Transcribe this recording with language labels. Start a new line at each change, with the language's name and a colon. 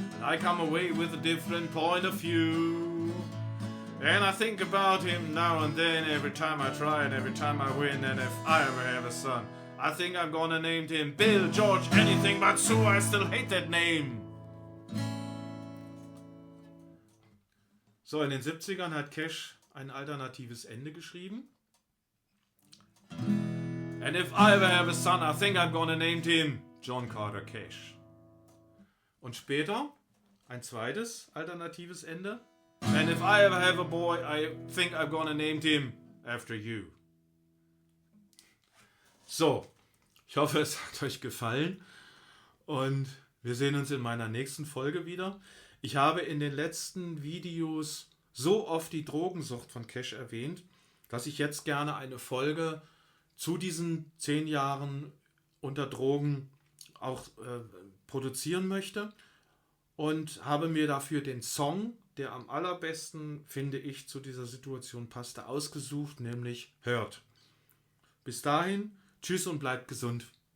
English: And I come away with a different point of view. And I think about him now and then, every time I try and every time I win. And if I ever have a son, I think I'm gonna name him Bill, George, anything but Sue. I still hate that name.
German: So, in den 70ern hat Cash ein alternatives Ende geschrieben.
English: And if I ever have a son, I think I'm gonna name him John Carter Cash.
German: Und später ein zweites alternatives Ende.
English: And if I ever have a boy, I think I'm gonna name him after you.
German: So, ich hoffe, es hat euch gefallen und wir sehen uns in meiner nächsten Folge wieder. Ich habe in den letzten Videos so oft die Drogensucht von Cash erwähnt, dass ich jetzt gerne eine Folge zu diesen 10 Jahren unter Drogen auch produzieren möchte und habe mir dafür den Song, der am allerbesten, finde ich, zu dieser Situation passte, ausgesucht, nämlich Hurt. Bis dahin, tschüss und bleibt gesund.